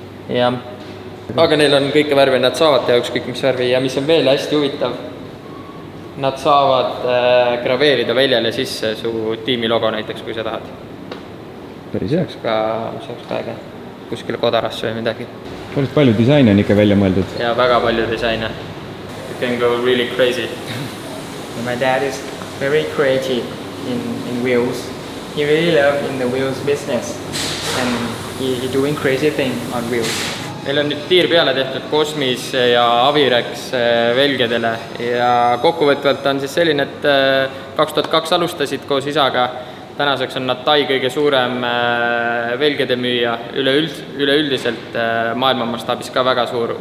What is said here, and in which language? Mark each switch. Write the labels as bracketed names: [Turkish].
[Estonian] Jah, aga neil on kõike värvi, nad saavad teha ükskõik mis värvi ja mis on veel hästi huvitav, nad saavad graveerida väljale sisse su tiimi logo näiteks, kui sa tahad. Päris heaks. See oleks ka äge, kuskile kodarasse või midagi. Päris palju disaine on ikka välja mõeldud. Ja väga palju disaine. [English] You can go really crazy. My dad is very creative in wheels. He really loves in the wheels business and he doing crazy thing on wheels. [Estonian] Meil on nüüd tiir peale tehtud Cosmis ja Avirex velgedele ja kokkuvõtvalt on siis selline, et 2002 alustasid koos isaga. Tänaseks on nad Tai kõige suurem velgede müüja üleüldiselt maailma mastaabis ka väga suur.